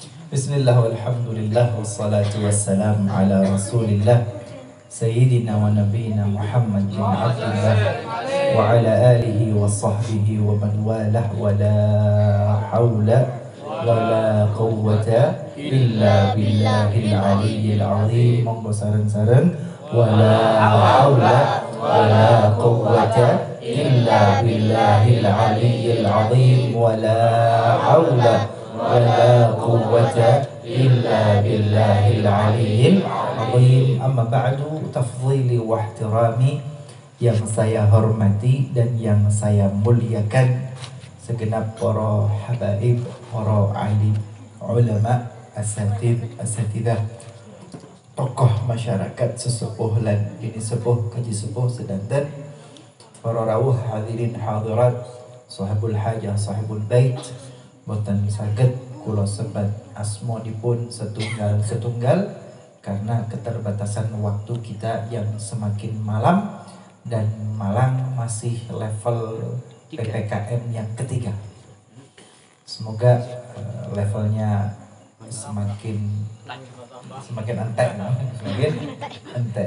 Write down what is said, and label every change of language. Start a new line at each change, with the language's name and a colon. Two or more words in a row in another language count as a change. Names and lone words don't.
Arabic: بسم الله والحمد لله والصلاة والسلام على رسول الله سيدنا ونبينا محمد بن عبد الله وعلى آله وصحبه ومن والاه ولا حول ولا قوة إلا بالله العلي العظيم.
Javanese: Monggo sareng-sareng
Arabic: ولا حول ولا قوة إلا بالله العلي العظيم ولا حول ولا قوة إلا بالله العلي العظيم. أما بعد تفضيلي واحترامي,
Indonesian: yang saya hormati dan yang saya muliakan, segenap para
Javanese: habaib, para alim, ulama, asatidah,
Indonesian: tokoh masyarakat
Javanese: sesepuh lan bini sepuh, kaji sepuh sedanten, para rawuh hadirin hadirat,
Arabic: صاحب الحاجة, صاحب البيت,
Javanese: boten saged kula sebat asmanipun setunggal
Indonesian: karena keterbatasan waktu kita yang semakin malam, dan Malang masih level PPKM yang ketiga. Semoga levelnya semakin entek.